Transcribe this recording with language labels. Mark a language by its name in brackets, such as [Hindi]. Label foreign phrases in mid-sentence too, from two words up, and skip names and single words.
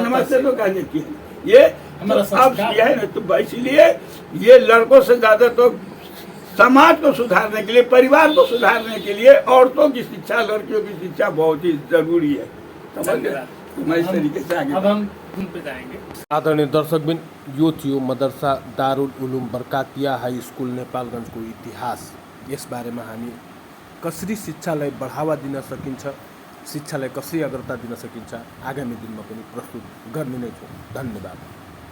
[Hindi] नमस्ते तो कह देती है। ये हमारा तो अब किया है ना, तो इसलिए ये लड़कों से ज्यादा तो समाज को सुधारने के लिए, परिवार को सुधारने के लिए औरतों की शिक्षा, लड़कियों की शिक्षा बहुत ही जरूरी है। समझ गए? तो मैं इस तरीके से आगे, अब हम उन पे जाएंगे। [Nepali] आदरणीय दर्शकबिन, यो थियो मदरसा दारुल उलूम बरकातिया हाई स्कूल नेपालगञ्जको इतिहास। यस बारेमा हामी कसरी शिक्षालाई बढावा दिन सकिन्छ, शिक्षालाई कसरी अग्रता दिन सकिन्छ, आगामी दिनमा पनि प्रस्तुत गर्ने नै छौँ। धन्यवाद।